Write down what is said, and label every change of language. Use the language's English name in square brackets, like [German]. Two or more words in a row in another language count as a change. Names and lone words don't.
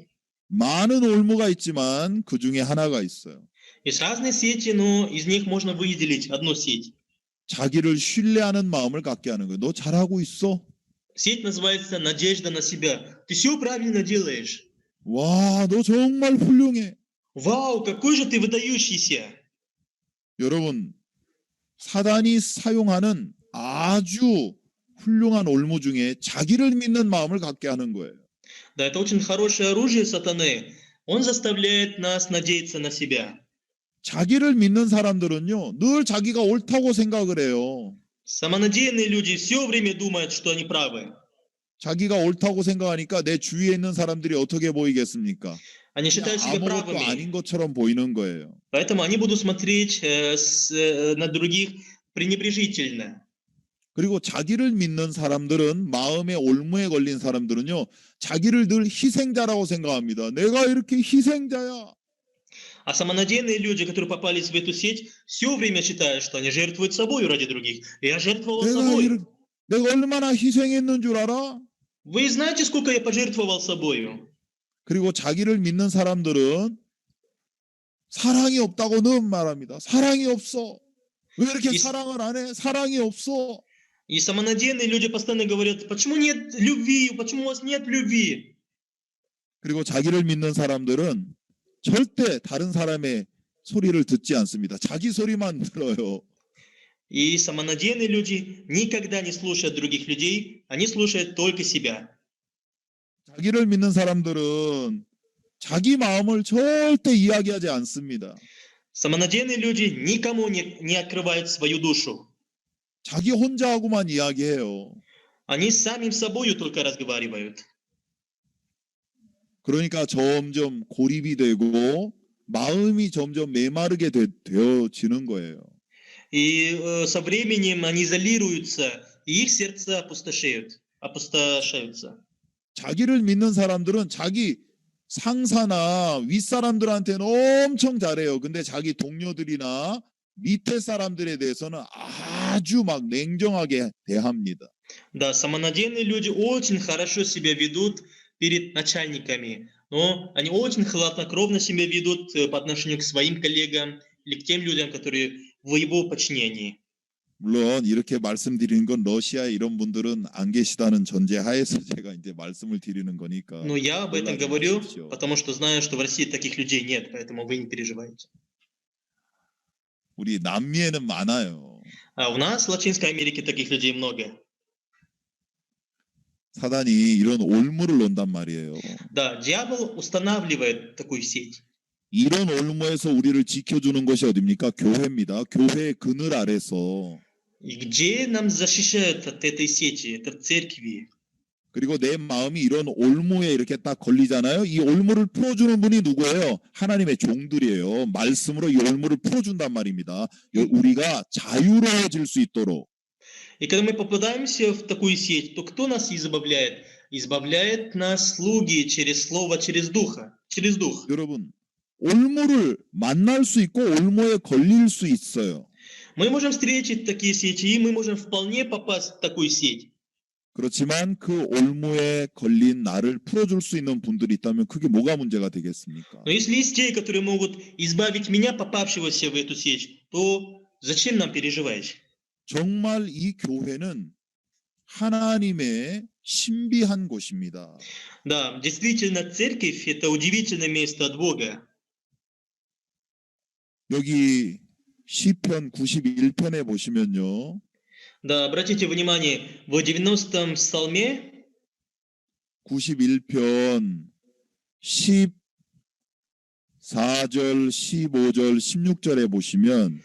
[Korean] 많은 올무가 있지만 그 중에 하나가 있어요. [Russian] Есть разные сети, но из них можно выделить одну сеть. [Korean] 자기를 신뢰하는 마음을 갖게 하는 거예요. 너 잘하고 있어? [Russian] Сеть называется «Надежда на себя». Ты все правильно делаешь. [Korean] 와, 너 정말 훌륭해. [Russian] Вау, какой же ты выдающийся. [Korean] 여러분, 사단이 사용하는 아주 훌륭한 올무 중에 자기를 믿는 마음을 갖게 하는 거예요. [Russian] Да, это очень хорошее оружие сатаны. Он заставляет нас надеяться на себя. [Korean] 자기를 믿는 사람들은요, 늘 자기가 옳다고 생각을 해요. [Russian] Самонадеянные люди все время думают, что они правы. [Korean] 자기가 옳다고 생각하니까 내 주위에 있는 사람들이 어떻게 보이겠습니까? [Russian] Они считают себя [Korean] 아무것도 [Russian] правыми. [Korean] 아닌 것처럼 보이는 거예요. [Russian] Поэтому они будут смотреть на других пренебрежительно. [Korean] 그리고 자기를 믿는 사람들은 마음의 올무에 걸린 사람들은요. 자기를 늘 희생자라고 생각합니다. 내가 이렇게 희생자야. [Russian] А самонадеянные люди, которые попались в эту сеть, все время считают, что они жертвуют собой ради других. Я жертвовал собой. [Korean] 내가 얼마나 희생했는 줄 알아? [Russian] Вы знаете, сколько я пожертвовал собою? [Korean] 그리고 자기를 믿는 사람들은 사랑이 없다고는 말합니다. 사랑이 없어. 왜 이렇게 이- 사랑을 안 해? 사랑이 없어. [Russian] И самонадеянные люди постоянно говорят, почему нет любви, почему у вас нет любви? [Korean] 그리고 자기를 믿는 사람들은 절대 다른 사람의 소리를 듣지 않습니다. 자기 소리만 들어요. [Russian] И самонадеянные люди никогда не слушают других людей, они слушают только себя. [Korean] 자기를 믿는 사람들은 자기 마음을 절대 이야기하지 않습니다. [Russian] Самонадеянные люди никому не открывают свою душу. [Korean] 자기 혼자 하고만 이야기해요. [Russian] Они с самим собою только разговаривают. [Korean] 그러니까 점점 고립이 되고 마음이 점점 메마르게 되어지는 거예요. [Russian] И со временем они изолируются, и их сердца опустошаются. [Korean] 자기를 믿는 사람들은 자기 상사나 윗사람들한테는 엄청 잘해요. 근데 자기 동료들이나 밑에 사람들에 대해서는 아주 막 냉정하게 대합니다. [Russian] Да, самонадеянные люди очень хорошо себя ведут перед начальниками, но они очень хладнокровно себя ведут по отношению к своим коллегам или к тем людям, которые в его подчинении. [Korean] 물론 이렇게 말씀드리는 건 러시아에 이런 분들은 안 계시다는 전제하에서 제가 이제 말씀을 드리는 거니까. [Russian] Но я об этом [Korean] 놀라지 [Russian] говорю, [Korean] 마십시오. [Russian] потому что знаю, что в России таких людей нет, поэтому вы не переживайте. [Korean] 우리 남미에는 많아요. [Russian] А у нас в Латинской Америке таких людей много. [Korean] 사단이 이런 올무를 논단 말이에요. [Russian] Да, дьявол устанавливает такую сеть. [Korean] 이런 올무에서 우리를 지켜주는 것이 어디입니까? 교회입니다. 교회의 그늘 아래서. [Russian] И где нам защищают от этой сети? Это в церкви. [Korean] 그리고 내 마음이 이런 올무에 이렇게 딱 걸리잖아요. 이 올무를 풀어주는 분이 누구예요? 하나님의 종들이에요. 말씀으로 이 올무를 풀어준단 말입니다. 우리가 자유로워질 수 있도록. [Russian] И когда мы попадаемся в такую сеть, то кто нас избавляет? Избавляет нас слуги через слово, через духа, через дух. [Korean] 여러분, 올무를 만날 수 있고 올무에 걸릴 수 있어요. [Russian] Мы можем встретить такие сети, и мы можем вполне попасть в такую сеть. [Korean] 그렇지만 그 올무에 걸린 나를 풀어줄 수 있는 분들이 있다면 그게 뭐가 문제가 되겠습니까? [Russian] Но если есть те, которые могут избавить меня, попавшегося в эту сеть, то зачем нам переживать? [Korean] 정말 이 교회는 하나님의 신비한 곳입니다. [Russian] Да, действительно, церковь – это удивительное место от Бога. [Korean] 여기 시편 91편에 보시면요. [Russian] Да, обратите внимание, в 90-м псалме, [Korean] 91편 14절, 15절, 16절에 보시면